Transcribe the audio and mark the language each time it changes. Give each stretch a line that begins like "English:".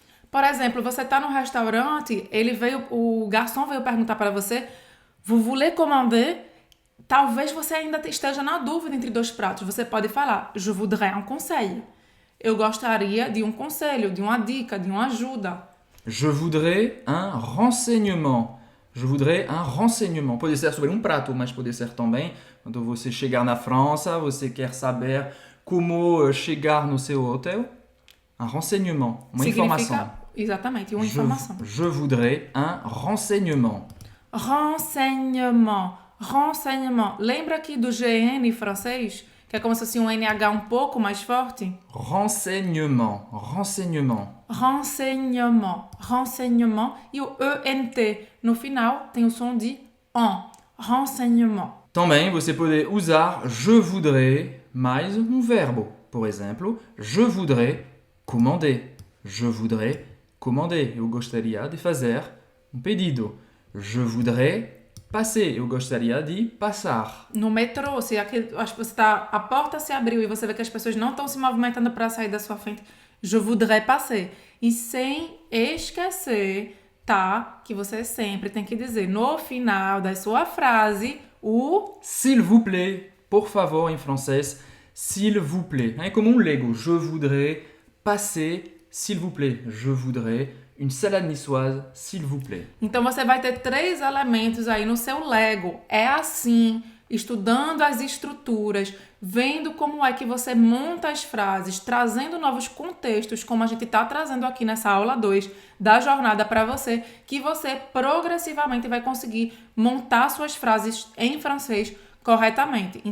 Portuguese: Por exemplo, você está num restaurante, o garçom veio perguntar para você,
French: vous voulez commander?
Portuguese: Talvez você ainda esteja na dúvida entre dois pratos. Você pode falar,
French: je voudrais un conseil.
Portuguese: Eu gostaria de um conselho, de uma dica, de uma ajuda.
French: Je voudrais un renseignement. Je voudrais un renseignement.
Portuguese: Pode ser sobre um prato, mas pode ser também quando você chegar na França, você quer saber como chegar no seu hotel.
French: Un renseignement,
Portuguese: uma informação. Exatamente, uma informação.
French: Je voudrais un renseignement. Renseignement. Renseignement.
Portuguese: Lembra aqui do GN francês? Que é como se fosse um NH um pouco mais forte?
French: Renseignement. Renseignement. Renseignement. Renseignement.
Portuguese: E o ENT no final tem o som de en. Renseignement. Também você pode usar
French: je voudrais
Portuguese: mais um verbo. Por exemplo,
French: je voudrais commander. Je voudrais commander.
Portuguese: Eu gostaria de fazer um pedido.
French: Je voudrais passer.
Portuguese: Eu gostaria de passar. No metrô, se você tá, a porta se abriu e você vê que as pessoas não estão se movimentando para sair da sua frente,
French: je voudrais passer.
Portuguese: E sem esquecer, tá? Que você sempre tem que dizer no final da sua frase o
French: S'il vous plaît,
Portuguese: por favor, em francês, s'il vous plaît. É como um Lego.
French: Je voudrais passer, s'il vous plaît. Je voudrais une salade niçoise, s'il vous plaît.
Portuguese: Então você vai ter 3 elementos aí no seu Lego. É assim, estudando as estruturas, vendo como é que você monta as frases, trazendo novos contextos, como a gente está trazendo aqui nessa aula 2 da jornada para você, que você progressivamente vai conseguir montar suas frases em francês corretamente.